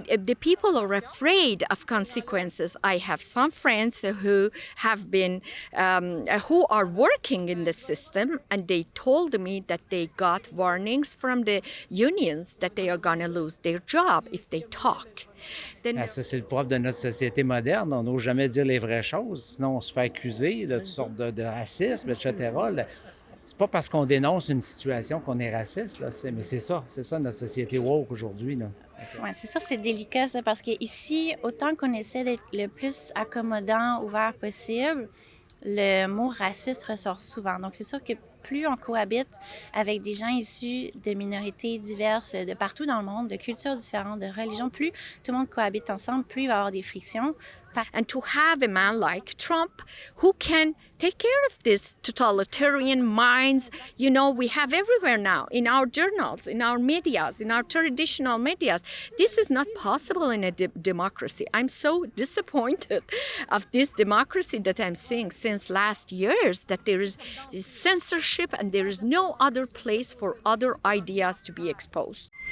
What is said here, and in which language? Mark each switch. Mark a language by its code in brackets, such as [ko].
[en] The people are afraid of consequences. I have some friends who have been, who are working in the system, and they told me that they got warnings from the unions that they are going to lose their job if they talk. [fr] Ça, c'est le propre de notre société moderne. On n'ose jamais dire les vraies choses, sinon on se fait accuser de toutes sortes de racisme, etc. C'est pas parce qu'on dénonce une situation qu'on est raciste, là, mais c'est ça notre société woke aujourd'hui, là. Oui, c'est sûr, c'est délicat ça, parce qu'ici, autant qu'on essaie d'être le plus accommodant, ouvert possible, le mot raciste ressort souvent. Donc, c'est sûr que plus on cohabite avec des gens issus de minorités diverses de partout dans le monde, de cultures différentes, de religions, plus tout le monde cohabite ensemble, plus il va y avoir des frictions. [en] And to have a man like Trump who can take care of this totalitarian minds, you know, we have everywhere now in our journals, in our medias, in our traditional medias. This is not possible in a democracy. I'm so disappointed of this democracy that I'm seeing since last years, that there is censorship and there is no other place for other ideas to be exposed.